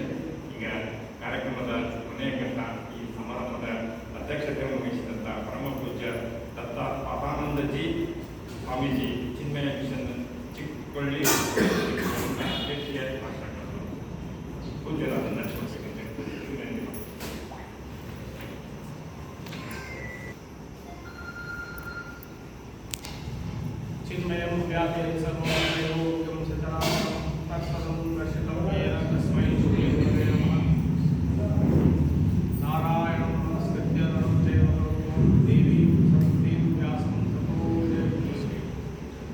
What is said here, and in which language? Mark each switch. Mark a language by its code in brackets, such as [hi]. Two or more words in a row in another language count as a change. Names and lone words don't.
[kn] ಈಗ ಕಾರ್ಯಕ್ರಮದ ಕೊನೆಯ ಘಟ್ಟ, ಈ ಸಮಾರಂಭದ ಅಧ್ಯಕ್ಷತೆಯನ್ನು ವಹಿಸಿದಂಥ ಪರಮ ಪೂಜ್ಯ ದತ್ತ ಪಾಪಾನಂದಜಿ ಸ್ವಾಮೀಜಿ ಚಿನ್ಮಯ ಮಿಷನ್ ಚಿಕ್ಕೊಳ್ಳಿ ಅಧ್ಯಕ್ಷೀಯ ಭಾಷಣಗಳನ್ನು ಪೂಜ್ಯರಾದ ನಡೆಸಬೇಕಂತ [sa] चिन्मयं व्यापे सर्वोपयोगं सचराचरं तत्सदं दर्शितं येन तस्मै श्रीगुरवे नमः। नारायणं नमस्कृत्य नरं चैव नरोत्तमं देवीं सरस्वतीं व्यासं ततो जयमुदीरये।